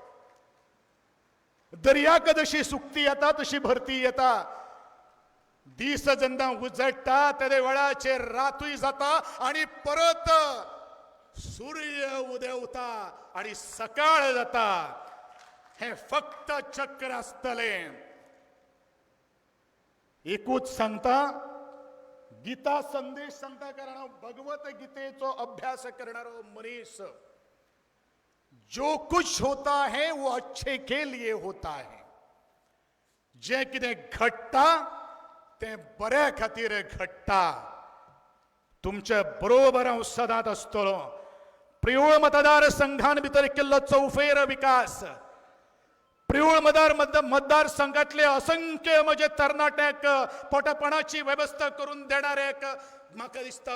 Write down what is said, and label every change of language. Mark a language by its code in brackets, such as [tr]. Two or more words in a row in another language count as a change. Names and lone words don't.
[kok] दर्याक जशी सुक्ती येता तशी भरती येता दीस जेन्ना उजळटा त्या वेळाचेर रातूय जाता आणि परत सूर्य उदेवता आणि सकाळ जाता हे फक्त चक्र आसतले एकूच सांगता गीता संदेश सांगता कारण हांव भगवत गीतेचो अभ्यास करणारो मनीस [hi] जो कुछ होता है वो अच्छे के लिए होता है [kok] जे कितें घडटा ते बऱ्या खातीर घडटा तुमचे बरोबर हांव सदांच आसतलो प्रियोळ मतदार संघान भितर केल्लो चौफेर विकास प्रियोळ मतदार संघातले असंख्य म्हणजे तरणाट्याक पोटपणाची व्यवस्था करून देणाऱ्याक म्हाका दिसता